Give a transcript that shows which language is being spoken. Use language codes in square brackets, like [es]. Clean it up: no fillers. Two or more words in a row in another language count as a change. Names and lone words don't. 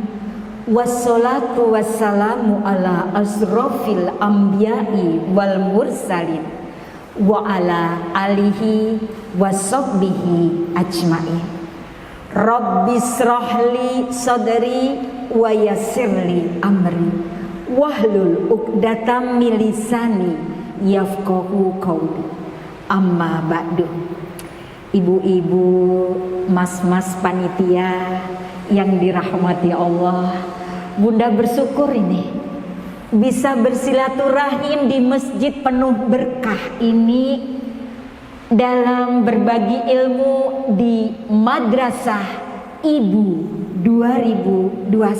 [ar] والصلاة والسلام على أشرف الأنبياء والمرسلين وعلى آله وصحبه أجمعين. رب اشرح لي صدري ويسر لي أمري واحلل عقدة من لساني يفقهوا قولي. أما بعد. [id] Ibu-ibu, mas-mas panitia yang dirahmati Allah, Bunda bersyukur ini bisa bersilaturahim di masjid penuh berkah ini dalam berbagi ilmu di Madrasah Ibu 2021.